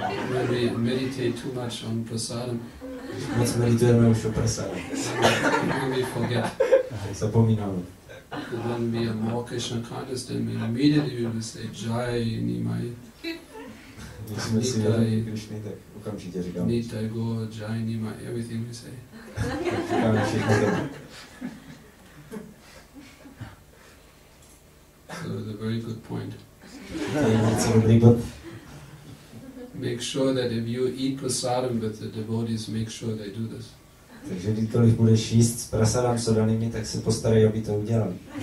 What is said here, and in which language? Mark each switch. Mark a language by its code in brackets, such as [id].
[en] When we meditate too much on prasadam, [cs] Moc meditujeme už o prasadam. [en] then we forget. [cs] Zapomínáme. [en] And when we are more Krishna conscious, then we immediately will say Jai Nimai. [cs] Když jsme si vědomí Krišny, tak okamžitě říkáme. [en] Nitai Go, Jai Nimai, everything we say. [cs] Říkáme všechno to. [en] So it's a very good point. [cs] To je něco dobrý bod. [en] Make sure that if you eat prasadam with the devotees, make sure they do this. [cs] Takže kdykoliv budeš jíst s prasadam s odanými, tak se postarej, aby to udělali.